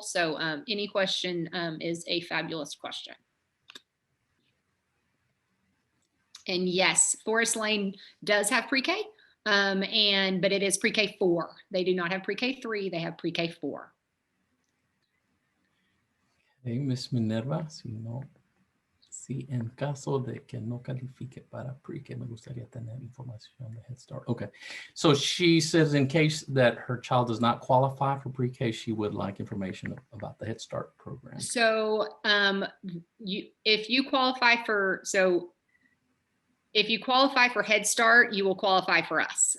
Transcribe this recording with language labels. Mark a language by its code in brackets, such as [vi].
[en] So any question is a fabulous question. And yes, Forest Lane does have pre-K, but it is pre-K 4. They do not have pre-K 3, they have pre-K 4. [es] Okay, Miss Minerva, si en caso de que no califique para pre-K, me gustaría tener información de Head Start. [en] Okay, so she says in case that her child does not qualify for pre-K, she would like information about the Head Start program. So if you qualify for, if you qualify for Head Start, you will qualify for us.